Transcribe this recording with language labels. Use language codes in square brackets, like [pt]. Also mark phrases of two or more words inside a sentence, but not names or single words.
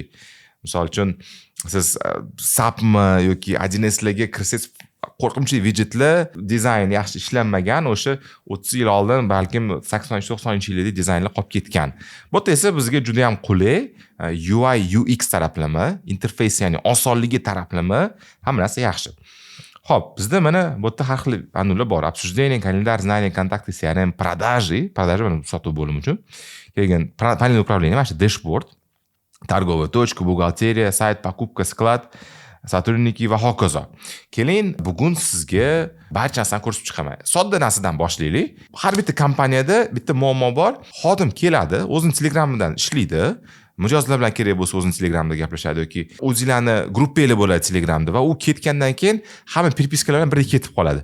[uz] Misol uchun siz SAPmi yoki 1S'larga kirsangiz qo'rqinchli widgetlar, dizayn yaxshi ishlanmagan, o'sha 30 yil oldin balkim 80-90-yillarda dizaynlar qolib ketgan. Bu esa bizga juda ham qulay, [en] UI UX [uz] taraflama, interfeys ya'ni osonligi taraflama hamma narsa yaxshi. Hop, bizda mana bu yerda har xil panellar bor. [ru] Обсуждение, kalendar, знание, kontakti, CRM, продажи [uz] mana sotuv bo'limi uchun. Keyin [ru] panel управления, [uz] mana shu dashboard, [ru] торговая точка, бухгалтерия, сайт, покупка, склад, сотрудники [uz] va hokazo. Keling, bugun sizga barcha narsani ko'rsatib chiqaman. Sodda narsadan boshlaylik. Har bitta kompaniyada bitta muammo bor. Xodim keladi, o'zining Telegram'idan ishlaydi mijozlar bilan kerak bo'lsa o'zini Telegramda gaplashadi yoki o'zinglarni gruppanglar bo'ladi Telegramda va u ketgandan keyin hamma perpiskalar bilan birga ketib qoladi.